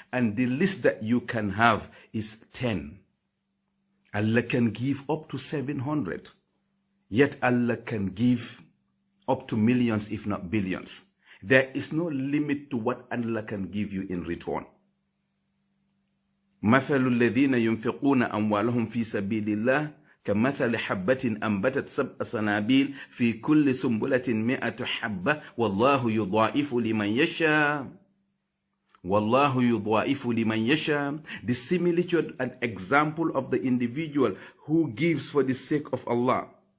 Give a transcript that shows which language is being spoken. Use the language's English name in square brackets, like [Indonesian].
[English] And the least that you can have is 10. Allah can give up to 700. Yet Allah can give up to millions, if not billions. There is no limit to what Allah can give you in return. [Arabic] مثل الذين ينفقون أموالهم في سبيل الله كمثل حبة أنبتت 7 سنابل في كل سنبلة 100 حبة والله يضاعف لمن يشاء. والله يضاعف لمن يشاء. [English] The similitude and example of the individual who gives for the sake of Allah.